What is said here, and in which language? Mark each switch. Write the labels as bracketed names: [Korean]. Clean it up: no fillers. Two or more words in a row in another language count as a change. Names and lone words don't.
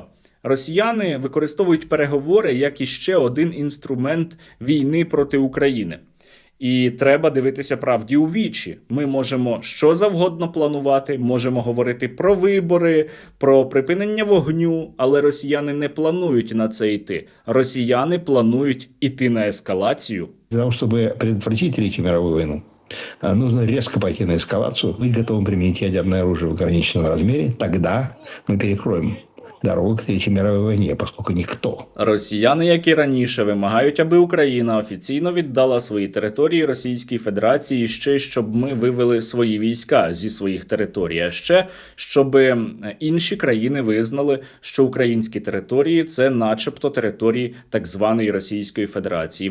[Ukrainian] Росіяни використовують переговори як іще один інструмент війни проти України. І треба дивитися правді у вічі. Ми можемо що завгодно планувати, можемо говорити про вибори, про припинення вогню, але росіяни не планують на це йти. Росіяни планують йти на ескалацію. [Russian] Для того, чтобы предотвратить Третью мировую войну, нужно резко пойти на эскалацию. Мы готовы применить ядерное оружие в ограниченном размере. Тогда мы перекроем дорогу к Третьей мировой войне, поскольку ніхто. [Ukrainian] Росіяни, як і раніше, вимагають, аби Україна офіційно віддала свої території Російській Федерації, ще щоб ми вивели свої війська зі своїх територій, а ще щоб інші країни визнали, що українські території – це начебто території так званої Російської Федерації.